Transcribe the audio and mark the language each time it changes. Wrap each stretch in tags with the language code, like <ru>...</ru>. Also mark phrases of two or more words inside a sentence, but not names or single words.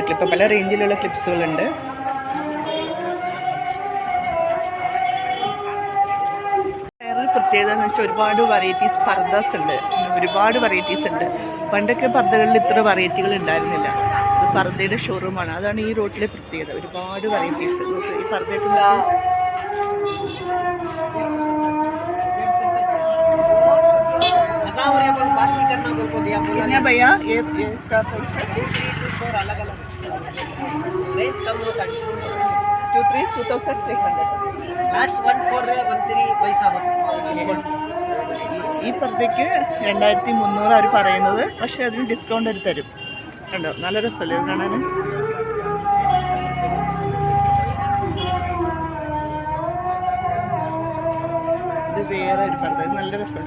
<ml>ക്ലിപ്പ് പല റേഞ്ചിലുള്ള ക്ലിപ്സുകളുണ്ട്. വേറൊരു പ്രത്യേകത എന്ന് വെച്ചാൽ ഒരുപാട് വെറൈറ്റീസ് പർദ്ദാസ് ഉണ്ട്. ഒരുപാട് വെറൈറ്റീസ് ഉണ്ട്. പണ്ടൊക്കെ പർദ്ദകളിൽ ഇത്ര വെറൈറ്റികൾ ഉണ്ടായിരുന്നില്ല. ഇത് പർദ്ദയുടെ ഷോറൂമാണ്. അതാണ് ഈ റോഡിലെ പ്രത്യേകത. ഒരുപാട് വെറൈറ്റീസ്. ഈ പർദ്ദയൊക്കെ</ml> <hi>कितना भैया ये इसका 2-3 अलग-अलग रेंज कम होता है. 2,300 लास्ट 1,413 पैसा ഡിസ്കൗണ്ട്.</hi> <ml>ഈ പർദ്ദയ്ക്ക് 2,300 അവർ പറയുന്നത്. പക്ഷേ അതിന് ഡിസ്കൗണ്ട് എടുത്ത് തരും. കണ്ടോ നല്ല രസമല്ലേ ഇത് കാണാൻ. ഇത് വേറെ ഒരു പർദ്ദ. ഇത് നല്ല രസമുണ്ട്.</ml>